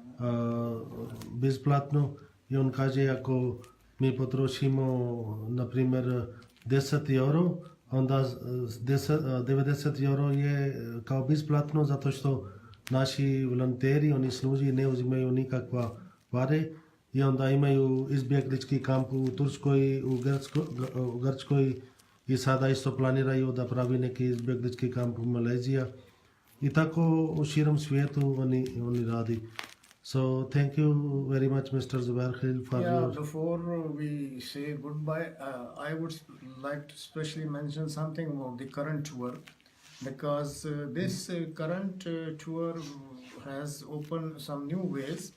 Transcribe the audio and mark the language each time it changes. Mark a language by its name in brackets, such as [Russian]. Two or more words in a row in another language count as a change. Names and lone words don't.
[Bosnian] besplatno i on kaže ako mi potrošimo na primjer 10 euro, onda 90 euro je kao besplatno zato što naši volonteri, oni služi, ne uzimaju nikakva pare i onda imaju izbjeglički kamp u Turskoj, u Grčkoj i sada isto planiraju da pravi neki izbjeglički kamp u Maleziji i tako u širom svijetu oni radi. [English] So thank you very much, Mr. Zubair Khalil, for your... Before we say goodbye, I would like to specially mention something about the current tour, because this current tour has opened some new ways.